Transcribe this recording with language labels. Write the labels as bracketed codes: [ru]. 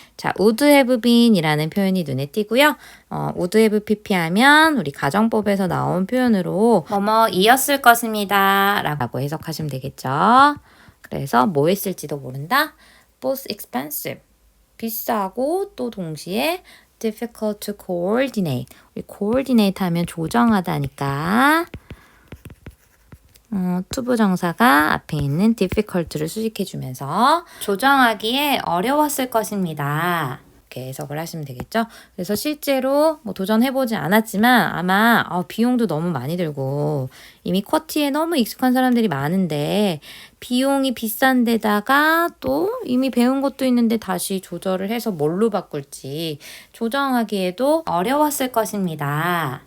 [ko] 자, [en] would have been [ko] 이라는 표현이 눈에 띄고요. [en] would have pp [ko] 하면 우리 가정법에서 나온 표현으로 뭐뭐이었을 것입니다 라고 해석하시면 되겠죠. 그래서 뭐 했을지도 모른다. [en] both expensive, [ko] 비싸고 또 동시에 [en] difficult to coordinate. [ko] 우리 coordinate 하면 조정하다니까 투부정사가 앞에 있는 difficult를 수식해주면서 조정하기에 어려웠을 것입니다. 이렇게 해석을 하시면 되겠죠. 그래서 실제로 뭐 도전해보지 않았지만 아마 비용도 너무 많이 들고 이미 쿼티에 너무 익숙한 사람들이 많은데 비용이 비싼 데다가 또 이미 배운 것도 있는데 다시 조절을 해서 뭘로 바꿀지 조정하기에도 어려웠을 것입니다.